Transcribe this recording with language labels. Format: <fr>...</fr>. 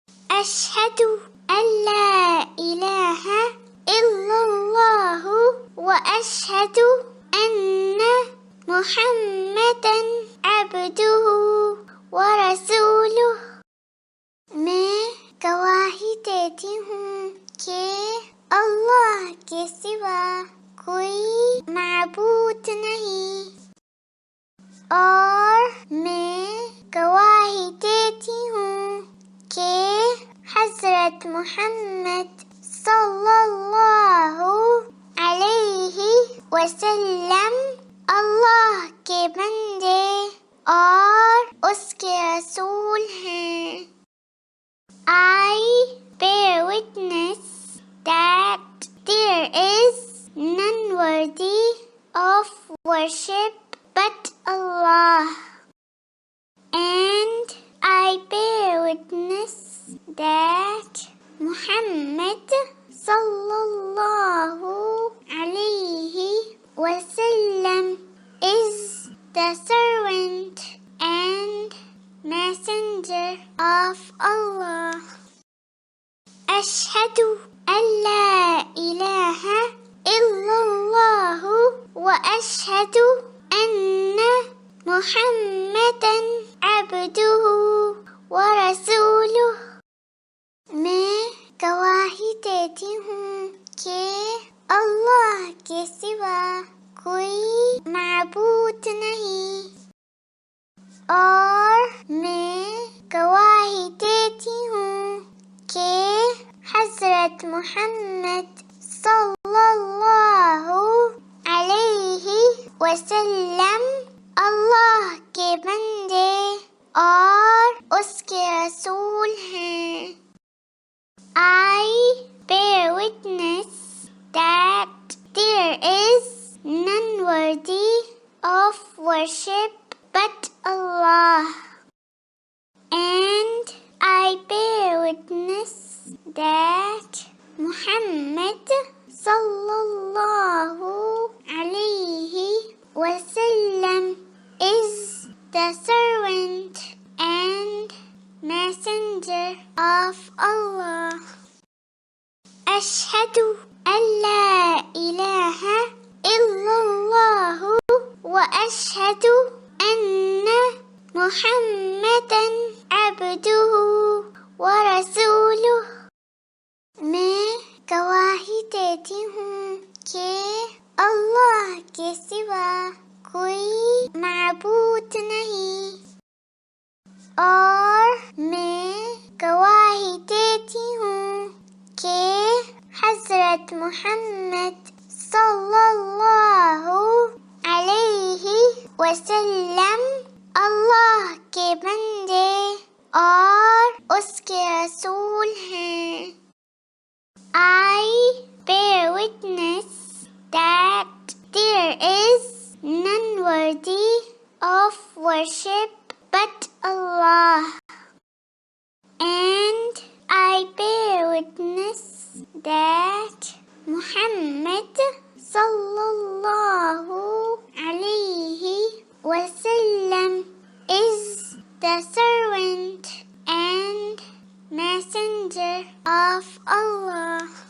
<ar>أشهد أن لا إله إلا الله وأشهد أن محمدا عبده ورسوله।</ar> <hi>मैं गवाही देती हूँ कि अल्लाह के सिवा कोई माबूद नहीं, और मैं गवाही देती हूँ कि हज़रत मोहम्मद सल्लल्लाहु अलैहि वसल्लम अल्लाह के बंदे और उसके रसूल हैं।</hi> <en>I bear witness that there is none worthy of worship but Allah, and I bear witness that Muhammad sallallahu alayhi wasallam is the servant and messenger of Allah.</en> <ar>أشهد أن لا إله إلا الله وأشهد أن محمدا عبده ورسوله।</ar> <hi>मैं गवाही देती हूँ कि अल्लाह के सिवा कोई माबूद नहीं, और मैं गवाही देती हूँ कि हज़रत मोहम्मद सल्लल्लाहु अलैहि वसल्लम अल्लाह के बंदे और उसके रसूल हैं।</hi> <en>I bear witness that there is none worthy of worship but Allah, and I bear witness that Muhammad sallallahu alayhi wasallam is the servant and messenger of Allah.</en> <ar>أشهد أن لا إله إلا الله وأشهد أن محمدا عبده ورسوله।</ar> <hi>मैं गवाही देती हूँ कि अल्लाह के सिवा कोई माबूद नहीं, और मैं गवाही देती हूँ कि हज़रत मोहम्मद सल्लल्लाहु अलैहि वसल्लम अल्लाह के बंदे और उसके रसूल हैं।</hi> <en>I bear witness that there is none worthy of worship but Allah, and I bear witness that Muhammad sallallahu alayhi wasallam is the servant and messenger of Allah.</en>